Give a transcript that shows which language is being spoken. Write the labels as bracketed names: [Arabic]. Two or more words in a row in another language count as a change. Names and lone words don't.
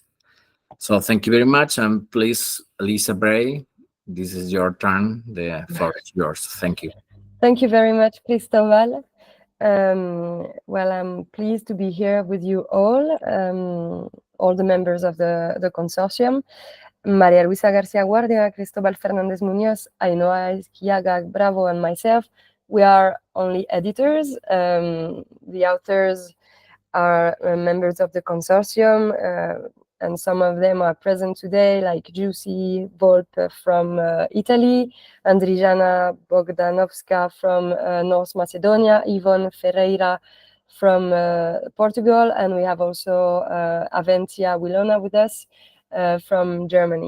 [English] So thank you very much. And please, Elisa Bray, this is your turn. The floor is yours. Thank you. Thank you very much, Cristobal. Well, I'm pleased to be here with you all the members of the consortium. María Luisa García Guardia, Cristobal Fernández Muñoz, Ainhoa Ezquiaza Bravo, and myself, we are only editors. The authors are members of the consortium, and some of them are present today, like Giussi Volpe from Italy, Andrijana Bogdanovska from North Macedonia, Yvonne Ferreira from Portugal, and we have also Aventia Wilona with us from Germany.